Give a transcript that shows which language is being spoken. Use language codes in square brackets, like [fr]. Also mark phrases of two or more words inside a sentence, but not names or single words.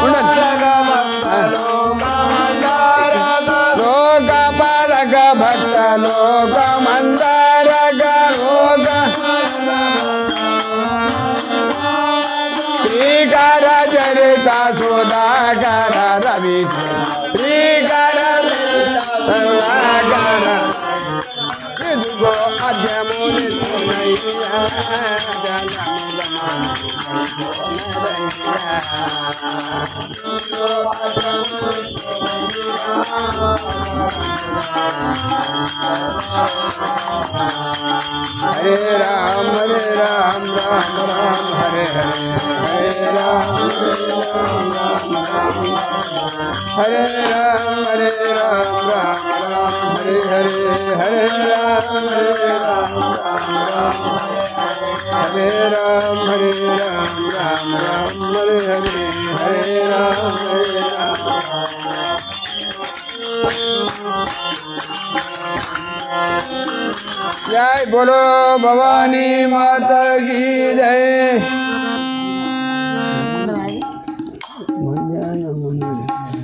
[sa] లోక పాలక భక్త లోక మందరక లోక శ్రీకర చరిత సుధాకర రవి శ్రీకర సుధాకర ఇదిగో అద్యముని హరే రామ రామ రామ హరే హరే హరే రామ హరే రామ రామ హరే హరే హరే రామ హరే రామ రామ హరే హరే హరే రామ [hi] जय बोलो भवानी माता की जय।